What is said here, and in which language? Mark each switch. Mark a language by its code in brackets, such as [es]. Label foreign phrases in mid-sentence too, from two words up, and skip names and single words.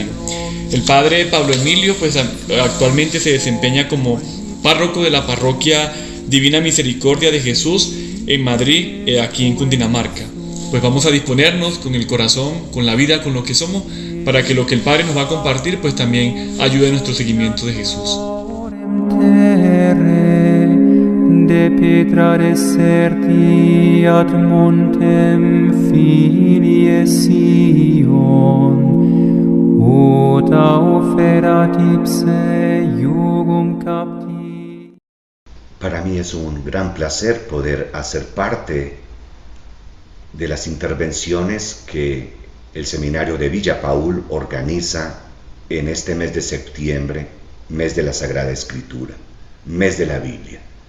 [es] El padre Pablo Emilio pues actualmente se desempeña como párroco de la parroquia Divina Misericordia de Jesús en Madrid, aquí en Cundinamarca. Pues vamos a disponernos con el corazón, con la vida, con lo que somos, para que lo que el Padre nos va a compartir pues también ayude a nuestro seguimiento de Jesús. [la] De petra deserti ad montem filie Sion, ut oferat ipse iugum capti. [es] Para mí es un gran placer poder hacer parte de las intervenciones que el Seminario de Villa Paul organiza en este mes de septiembre, mes de la Sagrada Escritura, mes de la Biblia.